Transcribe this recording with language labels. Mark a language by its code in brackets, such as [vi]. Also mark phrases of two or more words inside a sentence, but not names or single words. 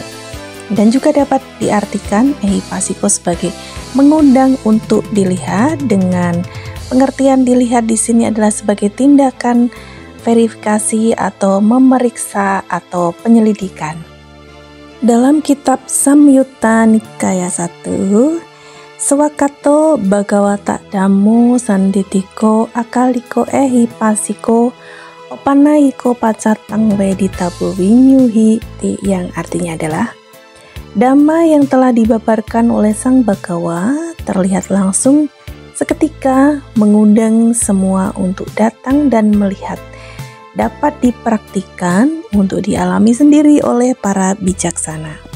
[id] Dan juga dapat diartikan ehipasiko sebagai mengundang untuk dilihat, dengan pengertian dilihat di sini adalah sebagai tindakan verifikasi atau memeriksa atau penyelidikan. Dalam kitab Samyutta Nikaya 1, [pi] Swakato Bhagavata Dhammo Sanditiko Akaliko ehipasiko Opanaiko pacatang weditabo winyuhi, [id] yang artinya adalah Dhamma yang telah dibabarkan oleh Sang Bhagawa terlihat langsung seketika, mengundang semua untuk datang dan melihat, dapat dipraktikkan untuk dialami sendiri oleh para bijaksana.